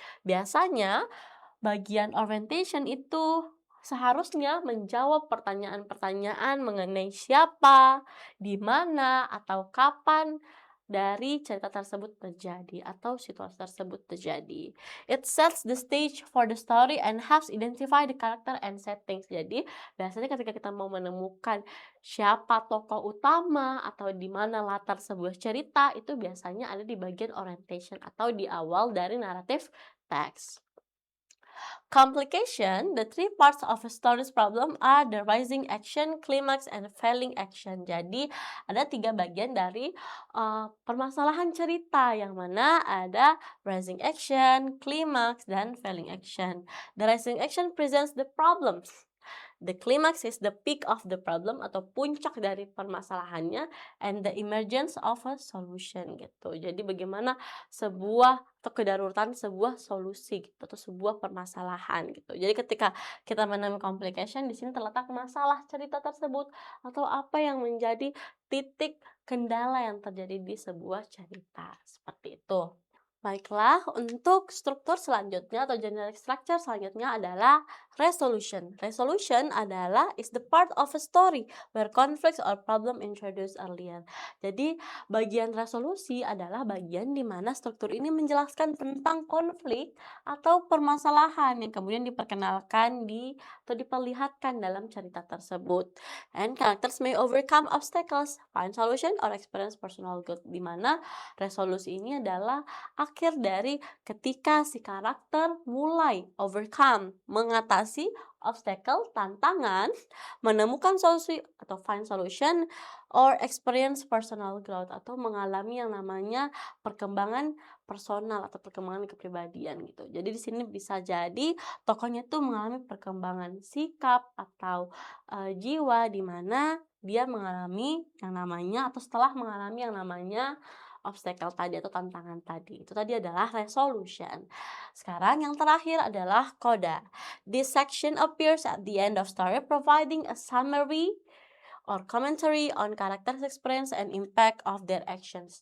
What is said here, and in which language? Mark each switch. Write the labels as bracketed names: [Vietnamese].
[Indonesian] Biasanya bagian orientation itu seharusnya menjawab pertanyaan-pertanyaan mengenai siapa, di mana, atau kapan dari cerita tersebut terjadi atau situasi tersebut terjadi. [English] It sets the stage for the story and helps identify the character and settings. [Indonesian] Jadi, biasanya ketika kita mau menemukan siapa tokoh utama atau di mana latar sebuah cerita, itu biasanya ada di bagian orientation atau di awal dari naratif teks. [English] Complication, the three parts of a story's problem are the rising action, climax, and failing action. [Indonesian] Jadi ada 3 bagian dari permasalahan cerita yang mana ada rising action, climax, dan failing action. [English] The rising action presents the problems. The climax is the peak of the problem [Indonesian] atau puncak dari permasalahannya [English] and the emergence of a solution gitu. [Indonesian] Jadi bagaimana sebuah atau kedaruratan sebuah solusi gitu atau sebuah permasalahan gitu. Jadi ketika kita menemukan complication di sini terletak masalah cerita tersebut atau apa yang menjadi titik kendala yang terjadi di sebuah cerita seperti itu. Baiklah, untuk struktur selanjutnya atau generic structure selanjutnya adalah resolution. [English] Resolution adalah is the part of a story where conflicts or problem introduced earlier. [Indonesian] Jadi, bagian resolusi adalah bagian di mana struktur ini menjelaskan tentang konflik atau permasalahan yang kemudian diperkenalkan atau diperlihatkan dalam cerita tersebut. [English] And characters may overcome obstacles, find solution, or experience personal growth. [Indonesian] Di mana resolusi ini adalah akhir dari ketika si karakter mulai overcome, mengatasi obstacle, tantangan, menemukan solusi atau [English] find solution, or experience personal growth [Indonesian] atau mengalami yang namanya perkembangan personal atau perkembangan kepribadian gitu. Jadi di sini bisa jadi tokohnya tuh mengalami perkembangan sikap atau jiwa di mana dia mengalami yang namanya atau setelah mengalami yang namanya obstacle tadi atau tantangan tadi. Itu tadi adalah resolution. Sekarang yang terakhir adalah coda. [English] This section appears at the end of story providing a summary or commentary on characters' experience and impact of their actions.